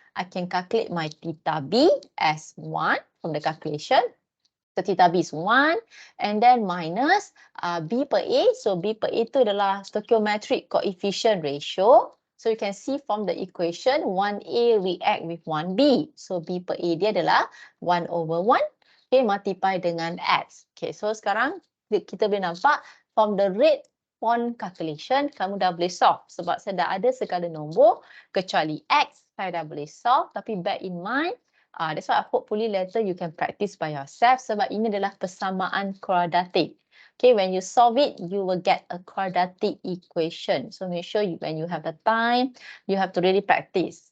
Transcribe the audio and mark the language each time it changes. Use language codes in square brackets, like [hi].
[en] I can calculate my theta B as 1 from the calculation. So theta B is 1 and then minus B per A. So B per A [ms] tu adalah [en] stoichiometric coefficient ratio. So you can see from the equation 1A react with 1B. So B per A [ms] dia adalah [en] 1 over 1. Okay, multiply [ms] dengan [en] X. Okay, so [ms] sekarang kita boleh nampak [en] from the rate on calculation, [ms] kamu dah boleh [en] solve. [ms] Sebab saya dah ada segala nombor kecuali X, saya dah boleh solve. Tapi [en] bear in mind, that's why hopefully later you can practice by yourself. [ms] Sebab ini adalah persamaan quadratic. [en] Okay, when you solve it, you will get a quadratic equation. So make sure when you have the time, you have to really practice.